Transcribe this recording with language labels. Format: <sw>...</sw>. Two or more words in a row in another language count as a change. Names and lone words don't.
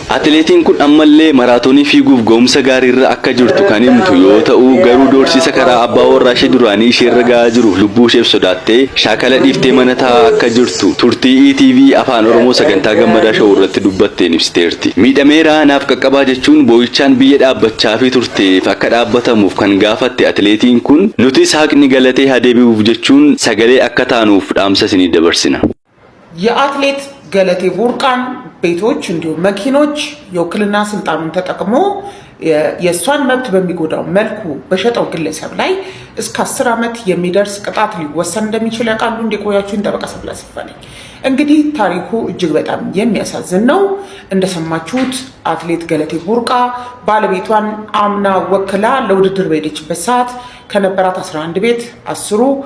<om>Atileetiin kun ammallee maraatoonii fiiguuf ga'umsa gaariirra akka jirtu kan himtu yoo ta'u garuu doorsisa karaa abbaa warraa ishee duraanii isheerra ga'aa jiru lubbuu isheef sodaattee shaakala dhiiftee mana taa'aa akka jirtu turtii ETV afaan Oromoo sagantaa gammadaa showuu irratti dubbatteen ibsiteerti. Miidhameera naaf qaqqabaa jechuun boo'ichaan biyya dhaabbachaa fi turteef akka dhaabbatamuuf kan gaafatte atileetiin kun nutis haqni Galatee haa deebi'uuf jechuun sagalee akka taanuuf dhaamsa isinii dabarsina.</om> <am>የአትሌት ገለቴ ቡርቃን ቤቶች እንዲሁም መኪኖች የውክልና ስልጣኑን ተጠቅሞ የእሷን መብት በሚጎዳው መልኩ በሸጠው ግለሰብ ላይ እስከ 10 ዓመት የሚደርስ ቅጣት ሊወሰን እንደሚችል ያውቃሉ። እንደቆያችሁን ጠበቃ ሰብለ አሰፋ ነኝ። እንግዲህ ታሪኩ እጅግ በጣም የሚያሳዝን ነው። እንደሰማችሁት አትሌት ገለቴ ቡርቃ ባለቤቷን አምና ወክላ ለውድድር በሄደችበት ሰዓት ከነበራት 11 ቤት 10ሩ</am>